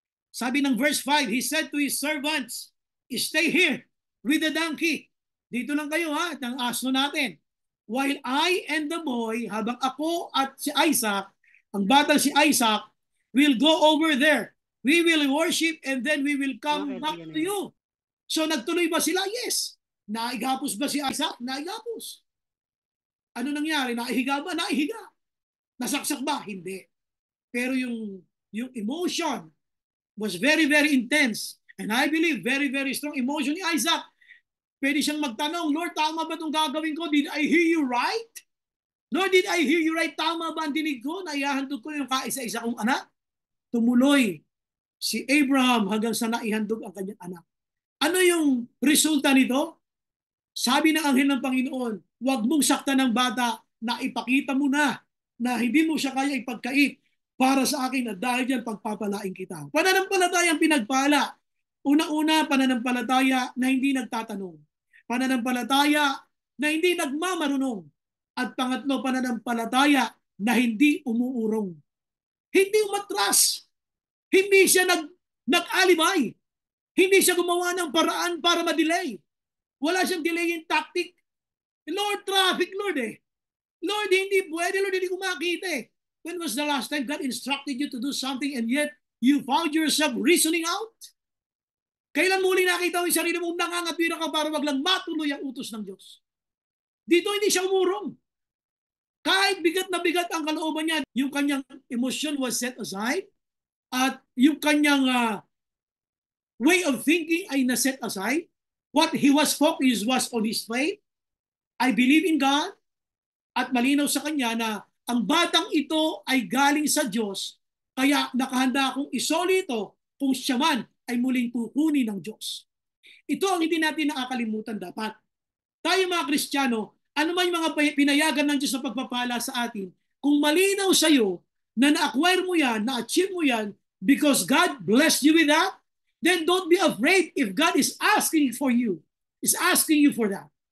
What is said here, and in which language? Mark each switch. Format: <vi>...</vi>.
<tl>Sabi ng verse 5,</tl> <en>he said to his servants, stay here with the donkey.</en> <tl>Dito lang kayo ha, ng asno natin.</tl> <en>While I and the boy,</en> <tl>habang ako at si Isaac, ang batang si Isaac,</tl> <en>will go over there. We will worship and then we will come back to you.</en> <tl>So nagtuloy ba sila? Yes. Naigapos ba si Isaac? Naigapos. Ano nangyari? Naihiga ba? Naihiga. Nasaksak ba? Hindi. Pero yung</tl> <en>emotion was very, very intense. And I believe very, very strong emotion ni Isaac.</en> <tl>Pwede siyang magtanong, Lord, tama ba itong gagawin ko?</tl> <en>Did I hear you right? Lord, did I hear you right?</en> <tl>Tama ba ang dinig ko? Naihandog ko yung kaisa-isa kong anak? Tumuloy si Abraham hanggang sa naihandog ang kanyang anak. Ano yung resulta nito? Sabi ng anghel ng Panginoon, huwag mong saktan ng bata na ipakita mo na hindi mo siya kaya ipagkait para sa akin at dahil dyan pagpapalain kita. Pananampalatayang pinagpala. Una-una, pananampalataya na hindi nagtatanong. Pananampalataya na hindi nagmamarunong. At pangatlo, pananampalataya na hindi umuurong. Hindi umatras. Hindi siya nag-alibay. Hindi siya gumawa ng paraan para ma-delay. Wala siyang delaying tactic. Lord, traffic, Lord eh. Lord, hindi pwede, Lord, hindi ko makita eh.</tl> <en>When was the last time God instructed you to do something and yet you found yourself reasoning out?</en> <tl>Kailan muli nakita mo yung sarili mong nangangatwira ka para wag lang matuloy ang utos ng Diyos? Dito hindi siya umurong. Kahit bigat na bigat ang kalooban niya, yung kanyang emotion</tl> <en>was set aside</en> <tl>at yung kanyang</tl> <en>way of thinking</en> <tl>ay na-set aside.</tl> <en>What he was focused was on his faith. I believe in God</en> <tl>at malinaw sa kanya na ang batang ito ay galing sa Diyos kaya nakahanda akong isoli ito kung siya man ay muling kukunin ng Diyos. Ito ang hindi natin nakakalimutan dapat. Tayo mga Kristiyano, ano man yung mga pinayagan ng Diyos na pagpapala sa atin, kung malinaw sa iyo na na-acquire mo yan, na-achieve mo yan,</tl> <en>because God blessed you with that, then don't be afraid if God is asking for you, is asking you for that.</en>